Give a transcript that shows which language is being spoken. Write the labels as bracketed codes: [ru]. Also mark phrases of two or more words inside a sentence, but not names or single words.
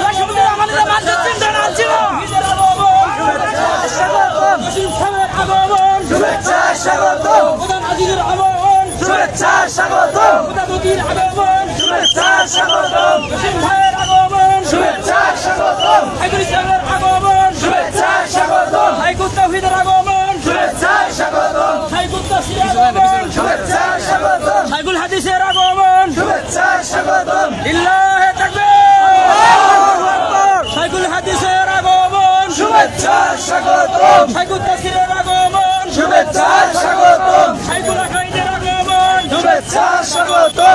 [bn] শুভেচ্ছা স্বাগতম শুভেচ্ছা স্বাগতম শুভেচ্ছা স্বাগতম শুভেচ্ছা স্বাগতম শুভেচ্ছা স্বাগতম শুভেচ্ছা স্বাগতম শুভেচ্ছা স্বাগতম সাইকুল হাদিসের আগমন শুভেচ্ছা স্বাগতম লিল্লাহে তাকবীর সাইকুল হাদিসের আগমন শুভেচ্ছা স্বাগতম সাইকুল তাফসীরের আগমন শুভেচ্ছা স্বাগতম সাইকুল আকাইদের আগমন শুভেচ্ছা স্বাগতম